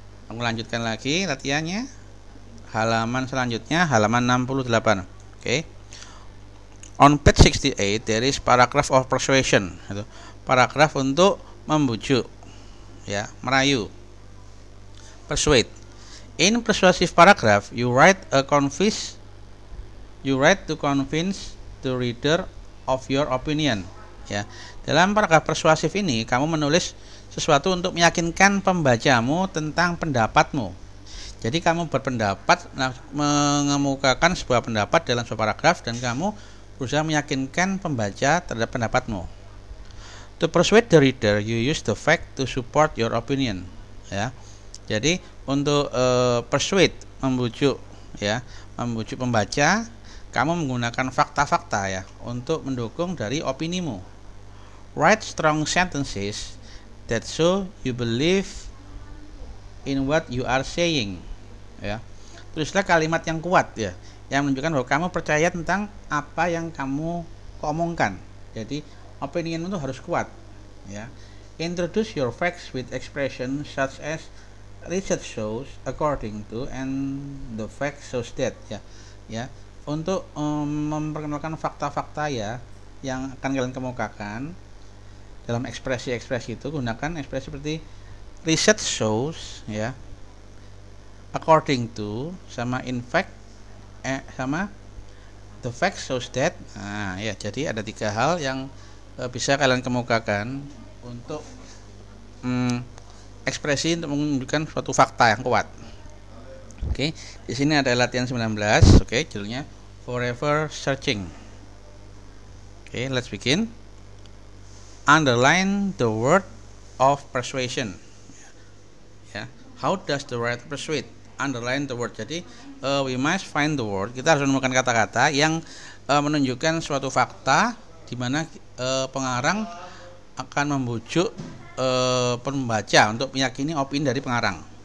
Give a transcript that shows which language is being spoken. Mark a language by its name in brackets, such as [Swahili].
[Indonesian] Aku lanjutkan lagi latihannya. Halaman selanjutnya halaman 68. [English] On page 68 there is paragraph of persuasion. [Indonesian] Itu paragraf untuk membujuk, ya, merayu. [English] Persuade. In persuasive paragraph, you write to convince the reader of your opinion. [Indonesian] Ya, dalam paragraf persuasif ini, kamu menulis sesuatu untuk meyakinkan pembacamu tentang pendapatmu. Jadi kamu berpendapat, mengemukakan sebuah pendapat dalam sebuah paragraf, dan kamu berusaha meyakinkan pembaca terhadap pendapatmu. [English] To persuade the reader, you use the fact to support your opinion. [Indonesian] Ya. Jadi untuk persuade, membujuk, ya, membujuk pembaca, kamu menggunakan fakta-fakta, ya, untuk mendukung dari opinimu. [English] Write strong sentences that show you believe in what you are saying. [Indonesian] Ya, tulislah kalimat yang kuat, ya, yang menunjukkan bahwa kamu percaya tentang apa yang kamu omongkan. Jadi opinion itu harus kuat, ya. [English] Introduce your facts with expressions such as research shows, according to, and the fact shows that, ya. [Indonesian] untuk memperkenalkan fakta-fakta ya yang akan kalian kemukakan dalam ekspresi-ekspresi itu, gunakan ekspresi seperti research shows ya, according to, sama in fact, sama the fact shows that. Nah ya, jadi ada 3 hal yang bisa kalian kemukakan untuk ekspresi untuk menunjukkan suatu fakta yang kuat. Oke, di sini ada latihan 19. Oke, judulnya Forever Searching. Oke, [English] let's begin. Underline the word of persuasion. Ya, how does the word persuade? Underline the word. Jadi we must find the word. [Indonesian] Kita harus menemukan kata-kata yang menunjukkan suatu fakta di mana pengarang akan membujuk pembaca untuk meyakini opini dari pengarang.